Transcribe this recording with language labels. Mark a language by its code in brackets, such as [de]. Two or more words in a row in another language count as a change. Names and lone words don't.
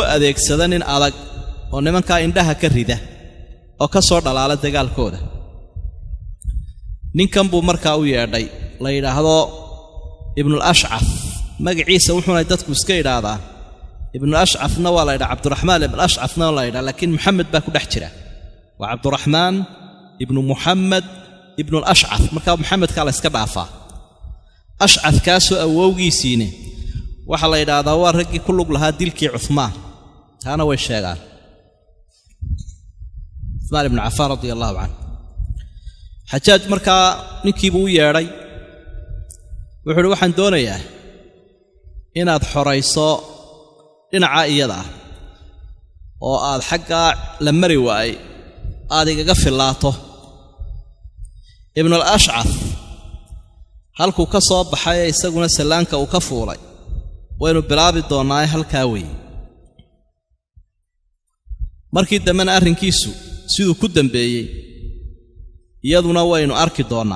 [so] adeegsado nin adag oo nimanka indhaha ka rida oo ka soo dhalaala dagaalkooda ninkan buu markaa u yeedhay la yiraahdo ibn al-Ash'af magaciisa wuxuu dadku iska yiraahdaan ibn al-Ash'afna waa la yiraahdaa Cabdurrahmaan ibn al-Ash'afna waa la yiraahdaa laakiin Muhammad baa ku dhex jira waa Cabdurrahmaan ibn Muhammad ibn al-Ash'af markaa Muhammad ka la iska dhaafaa Ash'af kaasoo awowgiisiina waxa la yiraahdaa waa raggii ku lug lahaa dilkii Uthmaan taana way sheegaan Uthmaan ibn Affan [ar] رضي الله عنه [so] Xajaaj markaa ninkii buu yeedhay wuxuu waxaan doonayaa inaad xorayso dhinaca iyada oo aad xagga la mari waay aad igaga filaato ibn al-Ash'af halku ka soo baxay isaguna salaanka uu ka fuulay waynu bilaabi doonaa halka weey markii dambena arrinkiisu siduu ku dambeeyey iyaduna waynu arki doonaa.